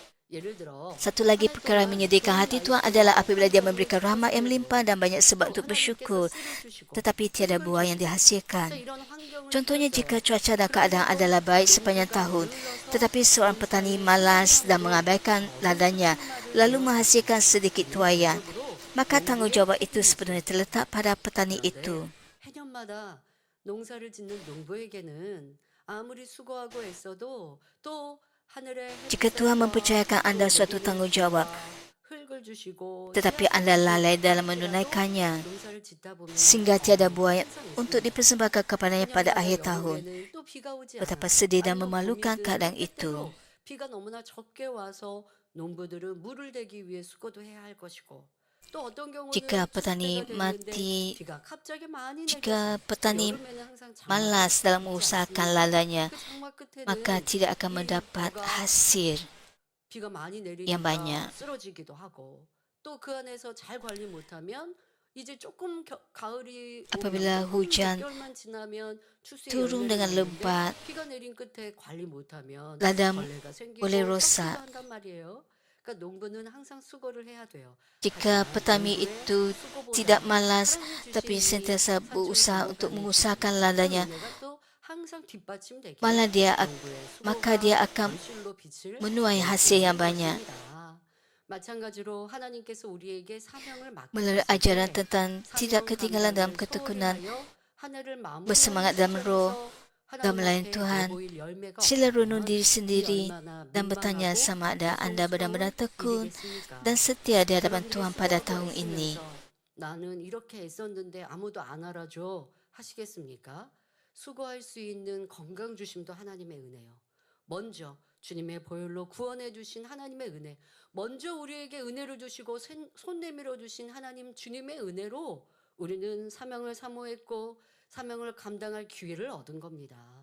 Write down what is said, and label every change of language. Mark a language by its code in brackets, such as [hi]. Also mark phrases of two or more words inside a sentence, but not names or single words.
[ms] Satu lagi perkara yang menyedihkan hati Tuhan adalah apabila dia memberikan rahmat yang melimpah dan banyak sebab untuk bersyukur, tetapi tiada buah yang dihasilkan. Contohnya jika cuaca dan keadaan adalah baik sepanjang tahun, tetapi seorang petani malas dan mengabaikan ladangnya, lalu menghasilkan sedikit tuaian, maka tanggungjawab itu sepenuhnya terletak pada petani itu. [ko] 해년마다 농사를 짓는 농부에게는 아무리 수고하고 애써도 또 하늘의 [ms] Jika Tuhan mempercayakan anda suatu tanggungjawab, [ko] 흙을 주시고 [ms] tetapi anda lalai dalam menunaikannya, [ko] 농사를 짓다 보면 [ms] sehingga tiada buah untuk dipersembahkan kepadanya pada akhir tahun. [ko] 또 비가 오지 [ms] Betapa [ko] 않아. [ms] sedih dan [ko] 아니면 [ms] memalukan [ko] 봄이든 [ms] keadaan [ko] 때때로 [ms] itu. [ko] 비가 너무나 적게 와서 농부들은 물을 대기 위해 수고도 해야 할 것이고 또 어떤 경우는 [ms] Jika [ko] 추수 [ms] petani [ko] 때가 [ms] mati, [ko] 됐는데 비가 갑자기 많이 [ms] jika [ko] 내려서 [ms] petani [ko] 여름에는 항상 장마가 [ms] malas dalam [ko] 있지 [ms] mengusahakan [ko] 않습니까? [ms] ladangnya, [ko] 그 장마 끝에는 [ms] maka tidak akan [ko] 이 [ms] mendapat [ko] 벼가 [ms] hasil [ko] 비가 많이 [ms] yang [ko] 내리니까 [ms] banyak. [ko] 쓰러지기도 하고 또 그 안에서 잘 관리 못하면 이제 조금 가을이 [ms] Apabila [ko] 오면 [ms] hujan [ko] 몇 개월만 지나면 추수의 [ms] turun [ko] 열매를 [ms] dengan [ko] 맺는데 [ms] lebat, [ko] 비가 내린 끝에 관리 못하면 [ms] ladang [ko] 벌레가 생기고 [ms] boleh [ko] 썩기도 [ms] rosak. [ko] 한단 말이에요. 그러니까 농부는 항상 수고를 해야 돼요. [ms] Jika [ko] 하지만 [ms] petani [ko] 농부의 [ms] itu [ko] 수고보다 [ms] tidak malas [ko] 하나님 [ms] tapi [ko] 주신 이 [ms] sentiasa [ko] 산출이 [ms] berusaha untuk [ko] 걷어가는 [ms] mengusahakan [ko] 그 [ms] ladangnya, [ko] 은혜가 또 항상 뒷받침되기에 [ms] malah [ko] 농부의 [ms] maka [ko] 수고가 [ms] dia akan [ko] 결실로 빛을 [ms] menuai hasil yang banyak. [ko] 것입니다. 마찬가지로 하나님께서 우리에게 사명을 [ms] Melalui [ko] 맡기셨을 [ms] ajaran [ko] 때 [ms] tentang tidak [ko] 사명 [ms] ketinggalan dalam [ko] 감당을 [ms] ketekunan, [ko] 소홀히 하여 한 해를 [ms] bersemangat dalam roh, [ko] 마무리하는 [ms] dan [ko] 시점에서 [ms] melayani [ko] 하나님 [ms] Tuhan, [ko] 앞에 내보일 열매가 [ms] sila renung [ko] 없다면 [ms] diri [ko] 이 [ms] sendiri [ko] 얼마나 [ms] dan bertanya [ko] 민망하고 [ms] sama ada anda benar-benar [ko] 고통스러운 [ms] tekun [ko] 일이겠습니까? [ms] dan setia di hadapan [ko] 여러분들이 [ms] Tuhan pada [ko] 수고하고 [ms] tahun ini. [ko] 애쓰면서 나는 이렇게 애썼는데 아무도 안 알아줘 하시겠습니까? 수고할 수 있는 건강 주심도 하나님의 은혜요. 먼저 주님의 보혈로 구원해 주신 하나님의 은혜, 먼저 우리에게 은혜를 주시고 손 내밀어 주신 하나님 주님의 은혜로 우리는 사명을 사모했고 사명을 감당할 기회를 얻은 겁니다.